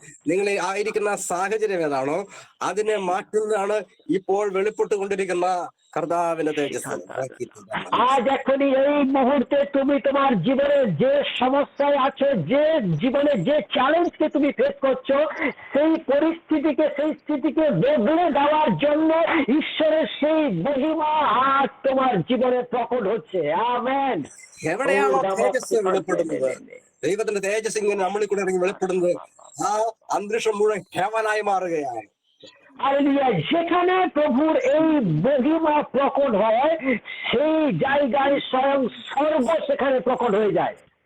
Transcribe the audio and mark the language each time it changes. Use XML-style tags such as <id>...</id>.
<ml>നിങ്ങൾ ആയിരിക്കുന്ന സാഹചര്യം ഏതാണോ അതിനെ മാറ്റുന്നതാണ് ഇപ്പോൾ വെളിപ്പെട്ടുകൊണ്ടിരിക്കുന്ന കർത്താവിന്റെ തേജസ്.</ml> <bn>আজ এখনই এই মুহূর্তে তুমি তোমার জীবনে যে সমস্যায় আছো, যে জীবনে যে চ্যালেঞ্জকে তুমি ফেস করছো, সেই পরিস্থিতিকে, সেই স্থিতিকে বদলে দেওয়ার জন্য ঈশ্বরের সেই মহিমা আজ তোমার জীবনে প্রকট হচ্ছে। আমেন।</bn> <ml>എവിടെയാണോ തേജസ് വെളിപ്പെടുന്നത്, ദൈവത്തിന്റെ തേജസ് ഇങ്ങനെ നമ്മളിൽ കൂടെ ഇറങ്ങി വെളിപ്പെടുന്നത്, ആ അന്തരീക്ഷം മുഴുവൻ ഹെവനായി മാറുകയാണ്.</ml> <bn>হালেলুয়া। যেখানে প্রভুর এই মহিমা প্রকট হয়, সেই জায়গায় স্বয়ং স্বর্গ সেখানে প্রকট হয়ে যায়।</bn>